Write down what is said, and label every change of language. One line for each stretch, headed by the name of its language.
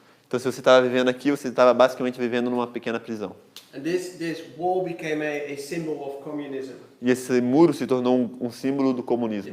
Portuguese: Então se você estava vivendo aqui, você estava basicamente vivendo numa pequena prisão.
English: And this wall became a symbol of communism.
Portuguese: E esse muro se tornou um símbolo do comunismo.